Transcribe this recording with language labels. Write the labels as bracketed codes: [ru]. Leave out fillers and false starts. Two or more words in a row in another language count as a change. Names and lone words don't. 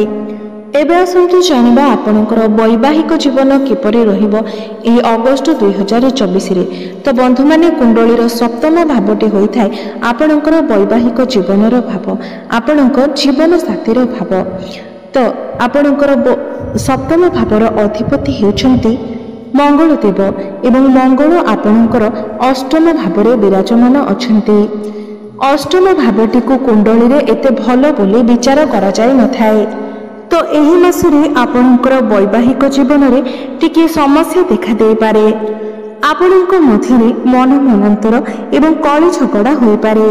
[or] ଏବେ ଆସନ୍ତୁ ଜାଣିବା ଆପଣଙ୍କର ବୈବାହିକ ଜୀବନ କିପରି ରହିବ ଏହି ଅଗଷ୍ଟ 2024 ରେ। ତ ବନ୍ଧୁ ମାନେ କୁଣ୍ଡଳୀର ସପ୍ତମ ଭାବଟି ହୋଇଥାଏ ଆପଣଙ୍କର ବୈବାହିକ ଜୀବନର ଭାବ, ଆପଣଙ୍କ ଜୀବନ ସାଥୀର ଭାବ। ତ ଆପଣଙ୍କର ସପ୍ତମ ଭାବର ଅଧିପତି ହେଉଛନ୍ତି ମଙ୍ଗଳ ଦେବ ଏବଂ ମଙ୍ଗଳ ଆପଣଙ୍କର ଅଷ୍ଟମ ଭାବରେ ବିରାଜମାନ ଅଛନ୍ତି। ଅଷ୍ଟମ ଭାବଟି କୁ କୁଣ୍ଡଳୀ ରେ ଏତେ ଭଲ ବୋଲି ବିଚାର କରା ଯାଏ ନଥାଏ। ତ ଏହି ମାସରେ ଆପଣଙ୍କର ବୈବାହିକ ଜୀବନ ରେ ଟିକେ ସମସ୍ୟା ଦେଖା ଦେ ପାରେ। ଆପଣଙ୍କ ମଧ୍ୟରେ ମନ ମନାନ୍ତର ଏବଂ କଳି ଝଗଡ଼ା ହୋଇ ପାରେ।